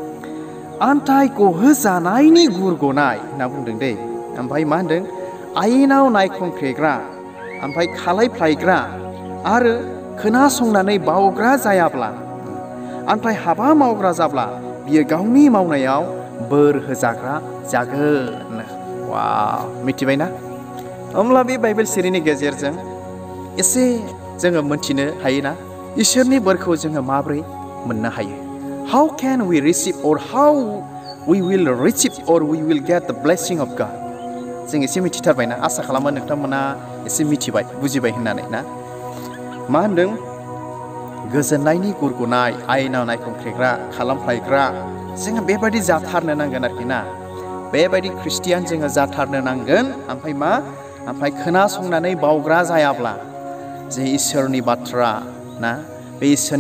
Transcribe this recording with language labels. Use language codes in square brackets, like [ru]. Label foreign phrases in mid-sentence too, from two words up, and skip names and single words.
[brx] आन्थाय गहोजानायनि गुरगनाय होनना बुंदों दै ओमफ्राय मा होनदों आयेनाव नायखंख्रेग्रा ओमफ्राय खालायफ्लायग्रा आरो खोनासंनानै बावग्रा जायाब्ला ओमफ्राय हाबा मावग्रा जाब्ला बियो गावनि मावनायाव बोर होजाग्रा जागोन वाव मिथिबायना होमब्ला बे बाइबेल सिरिनि गेजेरजों एसे जोङो मोनथिनो हायोना इसोरनि बोरखौ जोङो माब्रै मोननो हायो [en] how can we receive or how we will receive or we will get the blessing of God [brx] जों एसे मिथिथारबायना आसा खालामो नोंथांमोना एसे मिथिबाय बुजिबाय होननानै ना मा होनदों गोजोननायनि गुरगुनाय आयेनाव नायखंख्रेग्रा खालामफ्लायग्रा जोङो बेबायदि जाथारनो नांगोन आरोखि ना बेबायदि ख्रिस्टियान जोङो जाथारनो नांगोन ओमफ्राय खोनासंनानै बावग्रा जायाब्ला जे इसोरनि बाथ्रा ना बे इसोरनि